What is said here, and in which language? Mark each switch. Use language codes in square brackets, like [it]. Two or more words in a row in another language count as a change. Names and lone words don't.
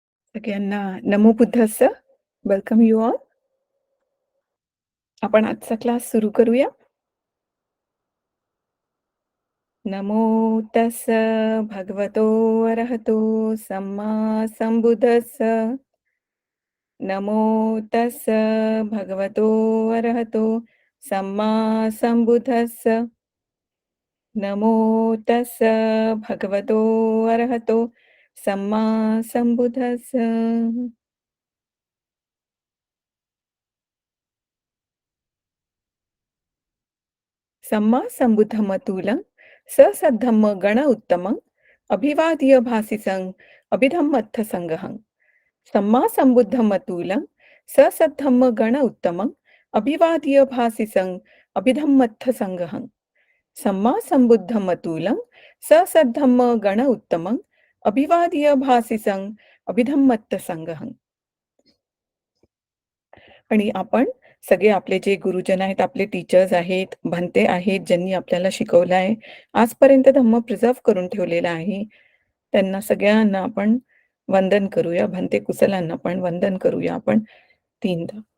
[mr] सगळ्यांना [pi] नमो बुद्धस्स. [en] welcome you all. [mr] आपण आजचा क्लास सुरू करूया. [pi] नमो तस्स भगवतो अरहतो सम्मा संबुद्धस्स. नमो तस्स भगवतो अरहतो सम्मा संबुद्धस्स. नमो तस्स भगवतो अरहतो सम्मा संबुद्धस्स. सम्मा संबुद्धमतुलं ससद्धम्म गण उत्तमं अभिवाद्य भासिसं अभिधम्मत्थसंगहं. सम्मा संबुद्धमतुलं ससद्धम्म गण उत्तमं अभिवाद्य भासिसं अभिधम्मत्थसंगहं. सम्मा संबुद्धमतुलं ससद्धम्म गण उत्तमं अभिवाद्य भासिसं अभिधम्मत्थसंगहं. [mr] आणि आपण सगळे आपले जे गुरुजन आहेत, आपले टीचर्स आहेत, भंते आहेत, ज्यांनी आपल्याला शिकवलं आहे, आजपर्यंत धम्म प्रिझर्व्ह करून ठेवलेला आहे, त्यांना सगळ्यांना आपण वंदन करूया. भंते कुशलांना पण वंदन करूया आपण 3दा.